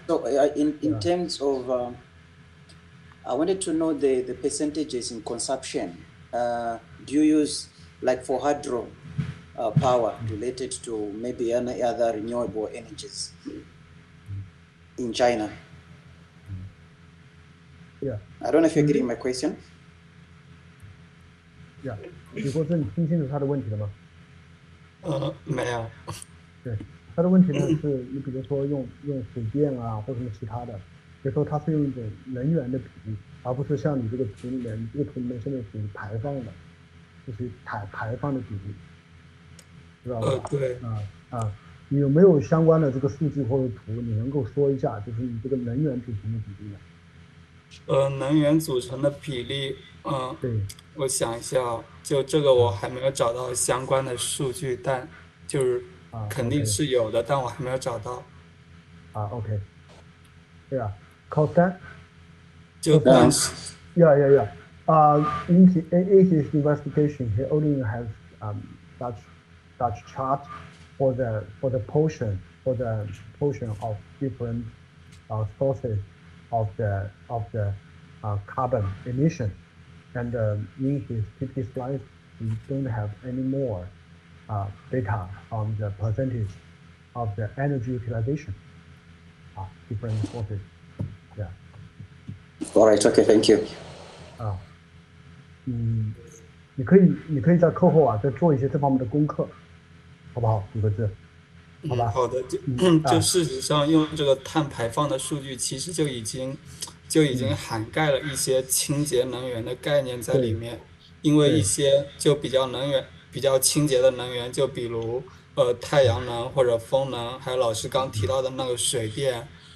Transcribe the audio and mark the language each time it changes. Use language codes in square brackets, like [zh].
[en] So in terms of, I wanted to know the percentages in consumption. Do you use, like for hydro power related to maybe any other renewable energies in China? Yeah. I don't know if you're getting my question. Yeah. [zh] 李国志，你听清楚他的问题了吗？没有。对，他的问题呢是，你比如说用水电啊，或什么其他的，比如说它是用一种能源的比例，而不是像你这个图里面，你这个图里面现在属于排放的，就是排放的比例，知道吧？对。你有没有相关的这个数据或者图，你能够说一下，就是你这个能源组成的比例呢？能源组成的比例，对，我想一下，就这个我还没有找到相关的数据，但就是肯定是有的，但我还没有找到。 [en] OK， [zh] 对啊 ，Constant，就当时 [en] ，Yeah. In his investigation, he only has such chart for the portion of different sources of the carbon emission, and in his PPT slides, we don't have any more data on the percentage of the energy utilization, different sources. Yeah. All right. Okay. Thank you. [zh] 你可以在课后再做一些这方面的功课，好不好？李国志，好吧？好的，就事实上用这个碳排放的数据，其实就已经涵盖了一些清洁能源的概念在里面，因为一些就比较清洁的能源，就比如太阳能或者风能，还有老师刚提到的那个水电，